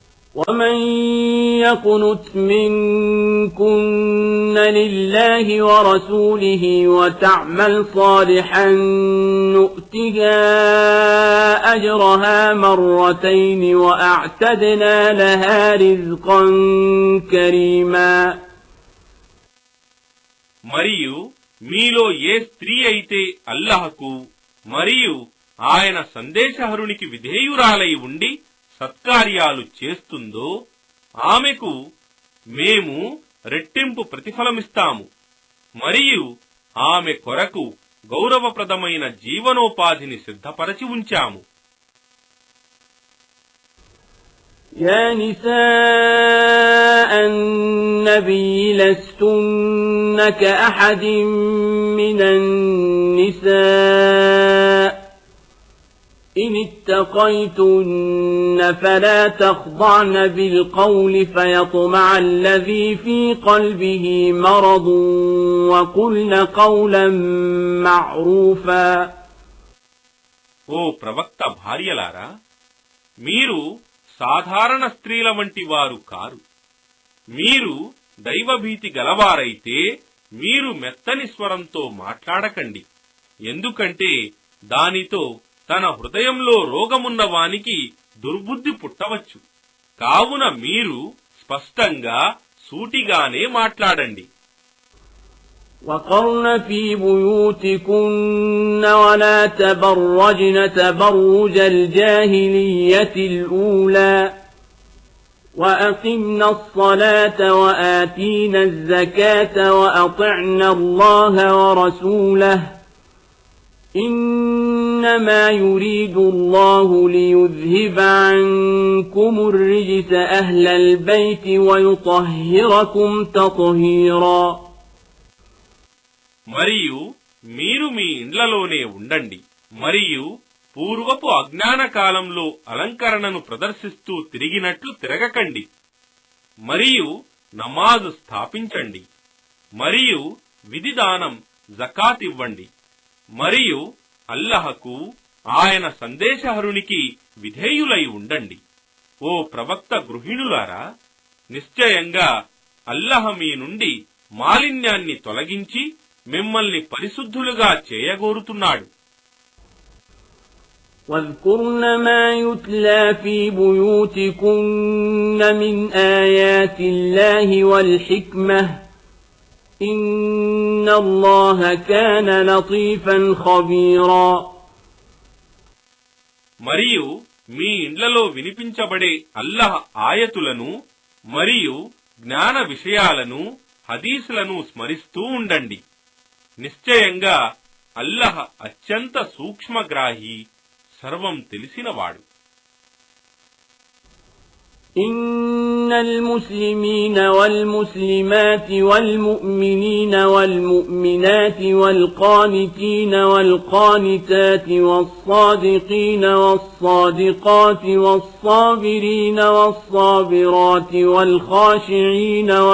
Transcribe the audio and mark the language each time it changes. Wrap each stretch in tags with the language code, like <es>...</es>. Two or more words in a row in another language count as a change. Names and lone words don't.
<ar>ومن يقنت منكن لله ورسوله وتعمل صالحا نؤتها أجرها مرتين وأعتدنا لها رزقا كريما.</ar> <te>మరియు మీలో ఏ స్త్రీ అయితే అల్లాహకు మరియు ఆయన సందేశహరునికి విధేయురాలై ఉండి సత్కార్యాలు చేస్తుందో ఆమెకు మేము రెట్టింపు ప్రతిఫలమిస్తాము మరియు ఆమె కొరకు గౌరవప్రదమైన జీవనోపాధిని సిద్ధపరచి ఉంచాము.</te> <ar>يا نساء النبي لستن كأحد من النساء إن اتقيتن فلا تخضعن بالقول فيطمع الذي في قلبه مرض وقلن قولا معروفا.</ar> <te>ఓ ప్రవక్త భార్యలారా, మీరు సాధారణ స్త్రీల వంటి వారు కారు. మీరు దైవభీతి గలవారైతే మీరు మెత్తని స్వరంతో మాట్లాడకండి, ఎందుకంటే దానితో తన హృదయంలో రోగమున్న వానికి దుర్బుద్ధి పుట్టవచ్చు. కావున మీరు స్పష్టంగా సూటిగానే మాట్లాడండి.</te> <ar>وقرن في بيوتكن ولا تبرجن تبرج الجاهلية الأولى وأقمنا الصلاة وآتينا الزكاة وأطعنا الله ورسوله إنما يريد الله ليذهب عنكم الرجس أهل البيت ويطهركم تطهيرا.</ar> <te>మరియు మీరు మీ ఇండ్లలోనే ఉండండి మరియు పూర్వపు అజ్ఞాన కాలంలో అలంకరణను ప్రదర్శిస్తూ తిరిగినట్లు తిరగకండి మరియు నమాజు స్థాపించండి మరియు విధిదానం జకాత్ ఇవ్వండి మరియు అల్లహకు ఆయన సందేశహరునికి విధేయులై ఉండండి. ఓ ప్రవక్త గృహిణులారా, నిశ్చయంగా అల్లహ మీ నుండి మాలిన్యాన్ని తొలగించి మిమ్మల్ని పరిశుద్ధులుగా చేయగోరుతున్నాడు.</te> <ar>واذكرن ما يتلى في بيوتكن من آيات الله والحكمة إن الله كان لطيفا خبيرا.</ar> <te>మరియు మీ ఇండ్లలో వినిపించబడే అల్లహ ఆయతులను మరియు జ్ఞాన విషయాలను హదీసులను స్మరిస్తూ ఉండండి. నిశ్చయంగా అల్లహ అత్యంత సూక్ష్మగ్రాహి, సర్వం తెలిసినవాడు.</te> <ar>إن المسلمين والمسلمات والمؤمنين والمؤمنات والقانتين والقانتات والصادقين والصادقات والصابرين والصابرات والخاشعين</ar>